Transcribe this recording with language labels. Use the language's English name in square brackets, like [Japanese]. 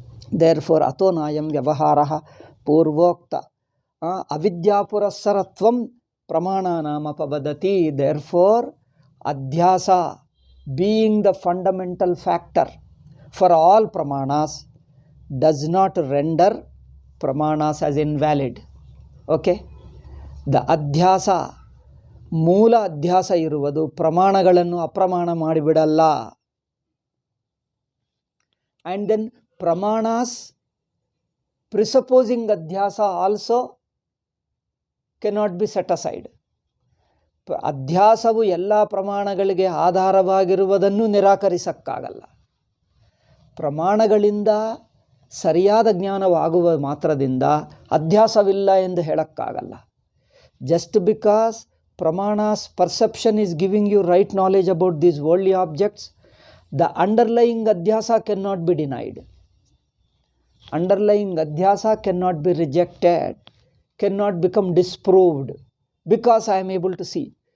[English] Therefore, [Sanskrit] ato nayam vyavaharaha purvokta avidyapurassaratvam pramananam apavadati. [English] Therefore, adhyasa being the fundamental factor for all pramanas does not render pramanas as invalid. Okay? The adhyasa, [Kannada] ಮೂಲ ಅಧ್ಯಾಸ ಇರುವುದು ಪ್ರಮಾಣಗಳನ್ನು ಅಪ್ರಮಾಣ ಮಾಡಿಬಿಡಲ್ಲ. [English] And then pramanas presupposing adhyasa also cannot be set aside. [Kannada] ಅಧ್ಯಾಸವು ಎಲ್ಲ ಪ್ರಮಾಣಗಳಿಗೆ ಆಧಾರವಾಗಿರುವುದನ್ನು ನಿರಾಕರಿಸಕ್ಕಾಗಲ್ಲ. ಪ್ರಮಾಣಗಳಿಂದ ಸರಿಯಾದ ಜ್ಞಾನವಾಗುವ ಮಾತ್ರದಿಂದ ಅಧ್ಯಾಸವಿಲ್ಲ ಎಂದು ಹೇಳಕ್ಕಾಗಲ್ಲ. [English] Just because pramanas perception is giving you right knowledge about these worldly objects, the underlying adhyasa cannot be denied. Underlying adhyasa cannot be rejected, cannot become disproved, because I am able to see.